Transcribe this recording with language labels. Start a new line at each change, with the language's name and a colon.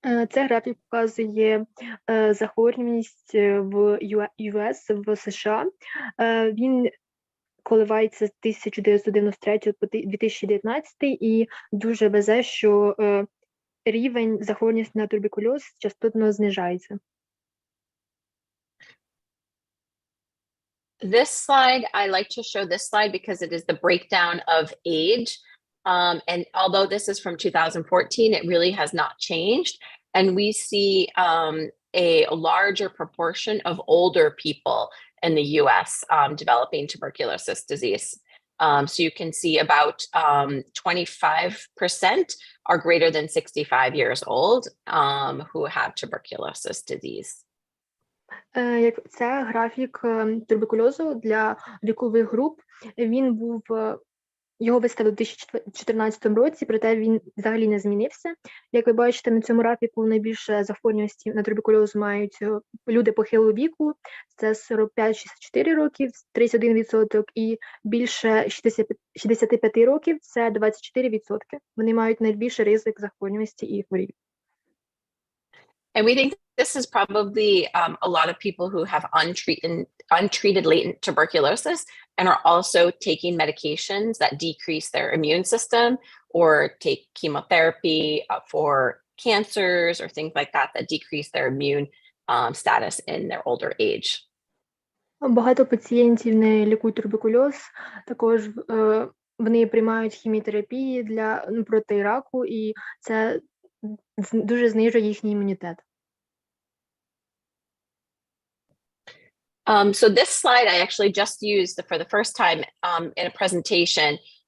Ukrainian: Це графік показує захворюваність в US, в США. Він коливається з 1993 по 2019 і дуже везе, що рівень захворюваності на туберкульоз частотно знижається.
English: This slide, I like to show this slide because it is the breakdown of age. And although this is from 2014, it really has not changed. And we see a larger proportion of older people in the US developing tuberculosis disease. So you can see about 25% are greater than 65 years old who have tuberculosis disease.
Ukrainian: Це графік туберкульозу для вікових груп. Він був Його виставили у 2014 році, проте він взагалі не змінився. Як ви бачите, на цьому графіку найбільше захворюваності на туберкульоз мають люди похилого віку, це 45-64 років, 31%, і більше 65 років, це 24%. Вони мають найбільший ризик захворюваності і хворів.
English: And we think this is probably a lot of people who have untreated latent tuberculosis and are also taking medications that decrease their immune system or take chemotherapy for cancers or things like that that decrease their immune status in their older age.
Ukrainian: Багато пацієнтів не лікують туберкульоз, також вони приймають хіміотерапії проти раку, і це дуже знижує їхній імунітет.
English: So this slide I actually just used for the first time in a presentation.